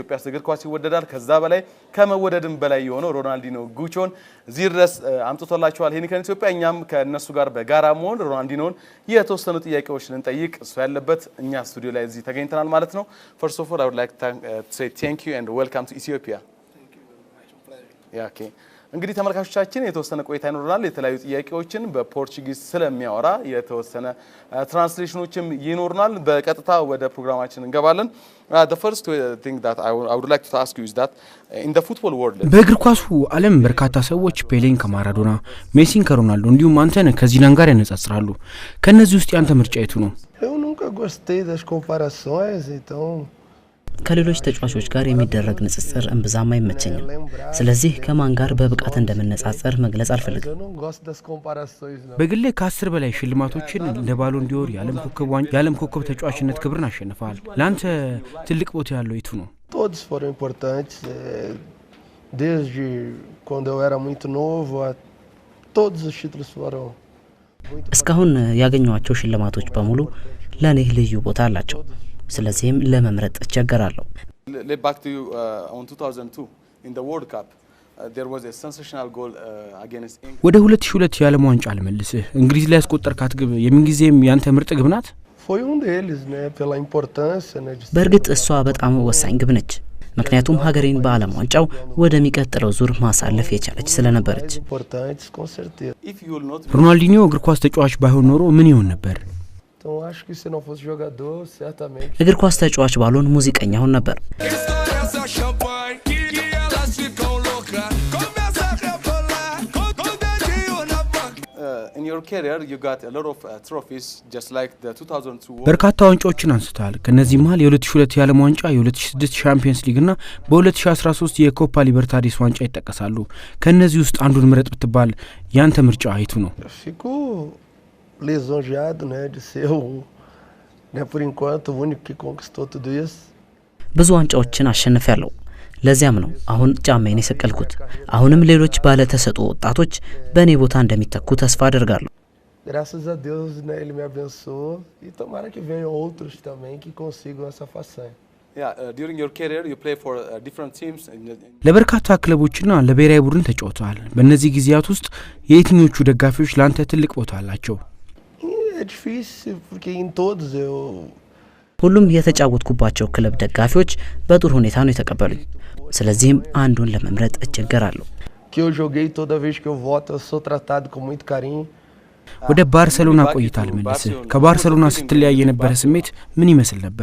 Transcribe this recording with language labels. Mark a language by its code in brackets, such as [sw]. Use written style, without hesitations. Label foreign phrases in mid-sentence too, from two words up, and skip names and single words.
[am] ኢትዮጵያ እግር ኳስ ይወደዳል ከዛ በላይ ከመወደድም በላይ የሆነው ሮናልዲኖ ጉቾን እዚህ ድረስ አምጥቶላችኋል ሄኒከን ኢትዮጵያ እኛም ከነሱ ጋር በጋራ መሆን ሮናልዲኖን የተወሰኑ ጥያቄዎችን እንጠይቅ እሱ ያለበት እኛ ስቱዲዮ ላይ እዚህ ተገኝተናል ማለት ነው [en] first of all I would like to say thank you and welcome to Ethiopia thank you very much pleasure yeah okay [am] እንግዲህ ተመልካቾቻችን የተወሰነ ቆይታ ይኖርናል የተለያዩ ጥያቄዎችን በፖርቹጊዝ ስለሚያወራ የተወሰነ ትራንስሌሽኖችም ይኖርናል በቀጥታ ወደ ፕሮግራማችን እንገባለን [en] the first thing that I would like to ask you is that in the football world [am] በእግር ኳሱ ዓለም በርካታ ሰዎች ፔሌን ከማራዶና ሜሲን ከሮናልዶ እንዲሁም አንተን ከዚዳን ጋር ያነጻጽራሉ ከነዚህ ውስጥ ያንተ ምርጫ የቱ ነው [pt] eu nunca gostei das comparações então [am] ከሌሎች ተጫዋቾች ጋር የሚደረግ ንጽጽር እንብዛም አይመቸኝም ስለዚህ ከማን ጋር በብቃት እንደምንነጻጸር መግለጽ አልፈልግም በግሌ ከ10 በላይ ሽልማቶችን እንደ ባሎን ዲዮር የዓለም ኮከብ ተጫዋችነት ክብርን አሸንፈዋል ላንተ ትልቅ ቦታ ያለው የቱ ነው [pt] todos foram importantes desde quando eu era muito novo todos os títulos foram [am] እስካሁን ያገኘኋቸው ሽልማቶች በሙሉ ለኔ ልዩ ቦታ አላቸው ስለዚህም ለመምረጥ እቸገራለሁ [en] back to on 2002 in the world cup there was a sensational goal against England [am] ወደ 2002 የዓለም ዋንጫ አልመልስህ እንግሊዝ ላይ ያስቆጠርካት ግብ የምንጊዜም ያንተ ምርጥ ግብ ናት [pt] foi deles né pela importância né [am] በእርግጥ እሷ በጣም ወሳኝ ግብ ነች ምክንያቱም ሀገሬን በዓለም ዋንጫው ወደሚቀጥለው ዙር ማሳለፍ የቻለች ስለነበረች ሮናልዲኖ እግር ኳስ ተጫዋች ባይሆን ኖሮ ምን ይሆን ነበር [pt] então acho que se não fosse jogador certamente [am] እግር ኳስ ተጫዋች ባልሆን ሙዚቀኛ ሆን ነበር [en] in your career you got a lot of trophies just like the 2002 [am] በርካታ ዋንጫዎችን አንስታል ከነዚህ መሃል የ2002 የዓለም ዋንጫ የ2006 ቻምፒየንስ ሊግ እና በ2013 የኮፓ ሊበርታዲስ ዋንጫ ይጠቀሳሉ ከነዚህ ውስጥ አንዱን ምረጥ ብትባል ያንተ ምርጫ አይቱ ነው [pt] fico lisonjeado né de ser né por enquanto o único que conquistou tudo isso [am] ብዙ ዋንጫዎችን አሸንፌያለሁ ለዚያም ነው አሁን ጫማዬን የሰቀልኩት አሁንም ሌሎች ባለ ተሰጥኦ ወጣቶች በእኔ ቦታ እንደሚተኩ ተስፋ አደርጋለሁ [pt] graças a Deus né ele me abençoou e tomara que venham outros também que consigam essa façanha [en] yeah during your career you play for different teams [am] ለበርካታ ክለቦችና ለብሔራዊ ቡድን ተጫውተዋል በእነዚህ ጊዜያት ውስጥ የትኞቹ ደጋፊዎች ላንተ ትልቅ ቦታ አላቸው [pt] é difícil porque em todos eu [am] ሁሉም የተጫወትኩባቸው ክለብ ደጋፊዎች በጥሩ ሁኔታ ነው የተቀበሉኝ ስለዚህም አንዱን ለመምረጥ እቸገራለሁ [pt] que eu joguei toda vez que eu volto eu sou tratado com muito carinho [am] ወደ ባርሴሎና ቆይታል መልስ ከባርሴሎና ስትለያይ የነበረ ስሜት ምን ይመስል ነበር